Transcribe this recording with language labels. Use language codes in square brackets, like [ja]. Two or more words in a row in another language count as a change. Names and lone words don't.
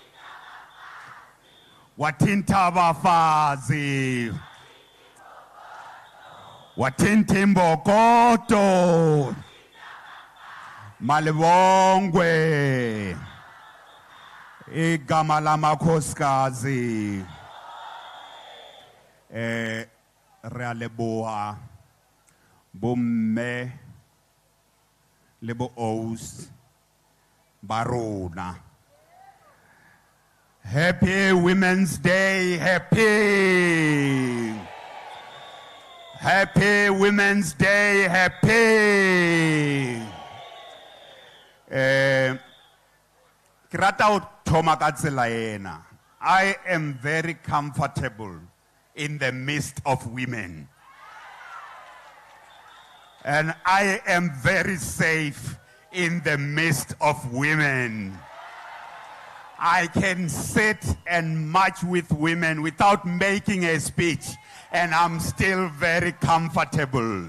[zu] Wathinta abafazi. Wathinta imbokodo. Malibongwe. Igama lamakhosikazi. [st] Re a leboha bomme le bo-aus ba rona. [en] Happy Women's Day, happy. Happy Women's Day, happy. [st] Ke rata ho thoma ka tsela ena. [en] I am very comfortable in the midst of women. And I am very safe in the midst of women. I can sit and march with women without making a speech, and I'm still very comfortable.